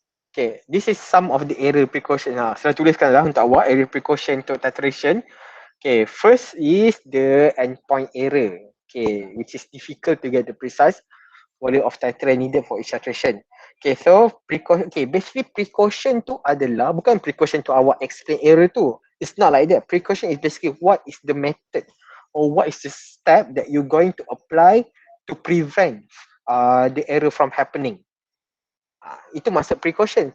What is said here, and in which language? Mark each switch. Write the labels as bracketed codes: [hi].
[en] Okay, this is some of the error precaution. [ms] Saya tuliskan lah untuk awak error precaution untuk titration. [en] Okay, first is the endpoint error. Okay, which is difficult to get the precise volume of titrate needed for each titration. [ms] Okay, so basically precaution tu adalah bukan precaution to awak explain error tu. [en] It's not like that. Precaution is basically what is the method or what is the step that you're going to apply to prevent the error from happening. [ms] Itu maksud precaution.